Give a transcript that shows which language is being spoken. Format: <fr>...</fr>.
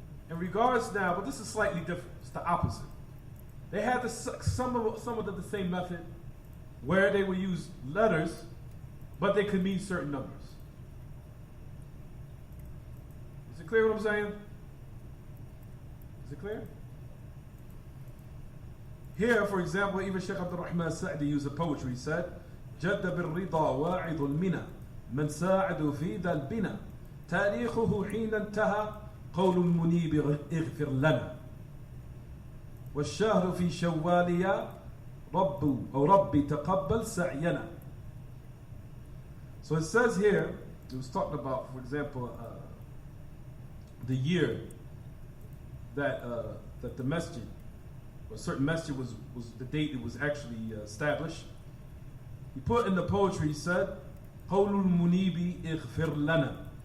<en>In regards now, but this is slightly different. It's the opposite. They had some of the same method, where they would use letters, but they could mean certain numbers. Is it clear what I'm saying? Is it clear? Here, for example, even Sheikh Abdurrahman Sa'di used a poetry. He said,</en> <ar>جد بالرضا واعظ المنى من ساعد في ذا البنى تاريخه حين انتهى قول المنيب اغفر لنا والشهر في شواليا ربي تقبل سعينا.</ar> <en>So it says here, it was talking about, for example, the year that the masjid, or a certain masjid was the date it was actually established. He put in the poetry, he said,</en> <ar>قول المنيب اغفر لنا.</ar>